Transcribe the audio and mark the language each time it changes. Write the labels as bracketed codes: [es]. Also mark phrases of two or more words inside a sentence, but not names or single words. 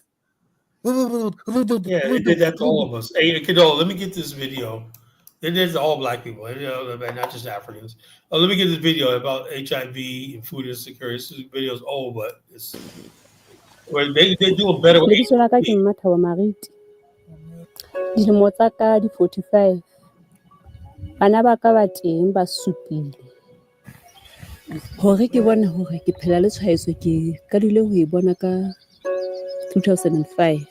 [en] Yeah, they did that to all of us. Hey, Kadol, let me get this video. They did it to all black people, not just Africans. Let me get this video about HIV and food insecurity. This video is old, but it's they do a better way. [st] Lebitso la ka ke Mmatha wa Mariti. Dilemo tsa ka di 45. Bana ba ka ba teng ba supile. Hore ke bona hore ke phela le tshwaetso ke kadile ho e bona ka 2005.